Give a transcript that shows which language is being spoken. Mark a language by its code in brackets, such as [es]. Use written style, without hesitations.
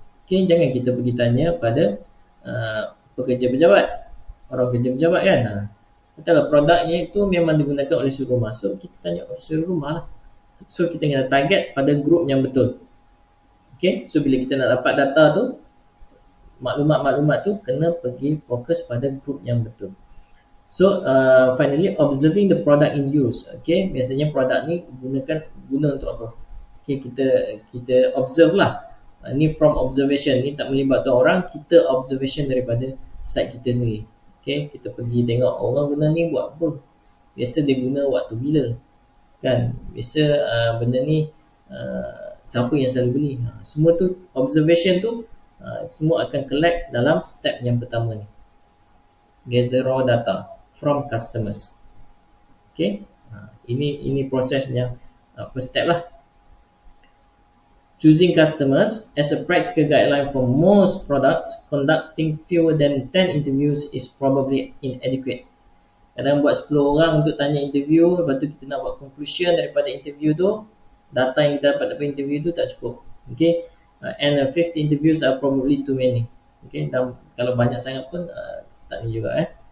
[ms] Okay, jangan kita pergi tanya pada pekerja pejabat, orang kerja pejabat kan. Katalah produknya itu memang digunakan oleh suri rumah. So kita tanya suri rumah lah. So kita kena target pada group yang betul. Okay, so bila kita nak dapat data tu, maklumat-maklumat tu kena pergi fokus pada group yang betul. [en] So finally, observing the product in use. [ms] Okay, biasanya produk ni guna untuk apa? Okay, kita observe lah. Ni from observation, ni tak melibatkan orang, kita observation daripada site kita sendiri. Okay, kita pergi tengok orang guna ni buat apa. Biasa dia guna waktu bila, kan? Biasa benda ni siapa yang selalu beli. Semua tu observation tu semua akan collect dalam step yang pertama ni, [en] gather raw data from customers. [ms] Okay, ini proses yang first step lah. [en] Choosing customers as a practical guideline for most products, conducting fewer than 10 interviews is probably inadequate. [ms] Kadang buat 10 orang untuk tanya interview, lepas tu kita nak buat conclusion daripada interview tu, data yang kita dapat daripada interview tu tak cukup. [en] Okay, and 50 interviews are probably too many. [ms] Okay, dan kalau banyak sangat pun tak ni juga.